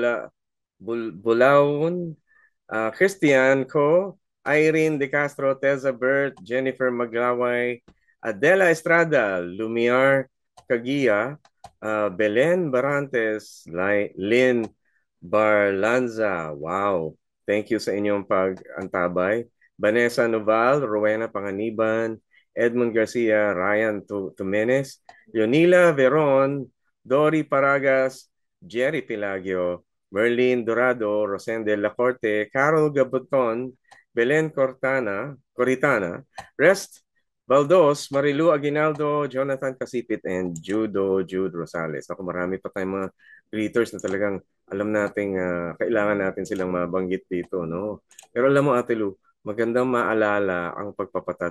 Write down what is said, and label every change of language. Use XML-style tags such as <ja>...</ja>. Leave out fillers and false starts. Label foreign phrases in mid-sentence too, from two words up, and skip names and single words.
<tl>Bulaon, Christian Co, Irene De Castro, Teza Bert, Jennifer Maglaway, Adela Estrada, Lumiar Kagia, Belen Barantes, Lynn Barlanza. Wow.</tl> <en>Thank you</en> <tl>sa inyong pag-antabay. Vanessa Noval, Rowena Panganiban, Edmund Garcia, Ryan Tumenes, Leonila Veron, Dory Paragas, Jerry Pilagio, Merlin Dorado, Rosende Lacorte, Carol Gabuton, Belen Coritana, Rest Baldos, Marilu Aguinaldo, Jonathan Casipit, and Jude Rosales. Ako, marami pa tayong mga greeters na talagang alam nating kailangan natin silang mabanggit dito, no? Pero alam mo, Ate Lu, magandang maalala ang pagpapatat.</tl>